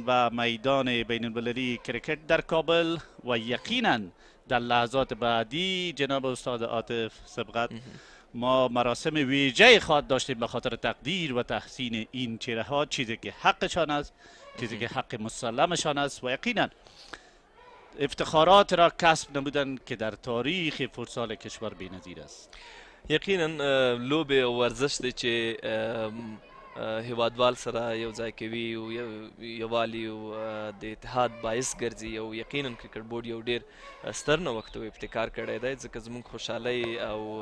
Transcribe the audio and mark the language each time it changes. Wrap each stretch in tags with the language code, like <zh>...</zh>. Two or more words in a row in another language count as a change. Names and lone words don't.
<fa>به میدان بین المللی کرکت در کابل و یقینا در لحظات بعدی جناب استاد عاطف سبقت ما مراسم ویژه خواهد داشتیم به خاطر تقدیر و تحسین این چهره ها چیزی که حقشان است چیزی که حق مسلمشان است و یقینا افتخارات را کسب نمودند که در تاریخ فوتسال کشور بی‌نظیر است</fa> <ps>یقینا لوبې او ورزش دی چې هیوادوال سره یو ځای کوي او یووالي او د اتحاد باعث ګرځي او یقینا کرکټ بورډ یو ډېر ستر نوښت او ابتکار کړی دی ځکه زموږ خوشحالۍ او</ps>